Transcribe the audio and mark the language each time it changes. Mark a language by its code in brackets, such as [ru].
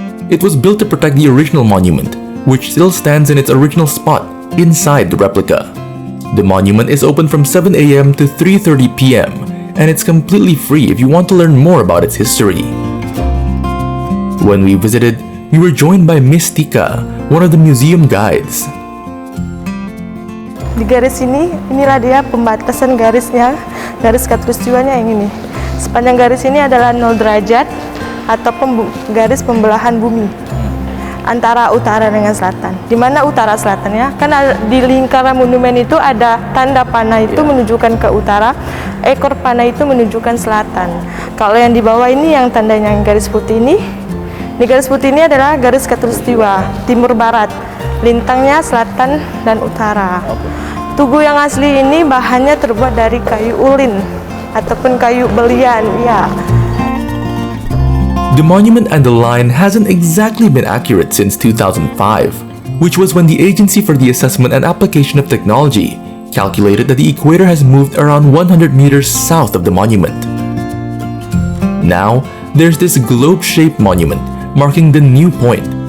[en] It was built to protect the original monument, which still stands in its original spot inside the replica. The monument is open from 7 a.m. to 3:30 p.m. and it's completely free if you want to learn more about its history. When we visited, we were joined by Miss Tika, one of the museum guides. [id] Di garis ini, inilah dia pembatasan garisnya, garis khatulistiwanya yang ini. Sepanjang garis ini adalah 0 derajat ataupun garis pembelahan bumi antara utara dengan selatan. Di mana utara selatannya? Kan di lingkaran monumen itu ada tanda panah itu menunjukkan ke utara, ekor panah itu menunjukkan selatan. Kalau yang di bawah ini yang tandanya yang garis putih ini, di garis putih ini adalah garis khatulistiwa, timur barat. Lintangnya selatan dan utara. Tugu yang asli ini bahannya terbuat dari kayu ulin ataupun kayu belian, ya. [en] The monument and the line hasn't exactly been accurate since 2005, which was when the Agency for the Assessment and Application of Technology calculated that the equator has moved around 100 meters south of the monument. Now, there's this globe-shaped monument marking the new point.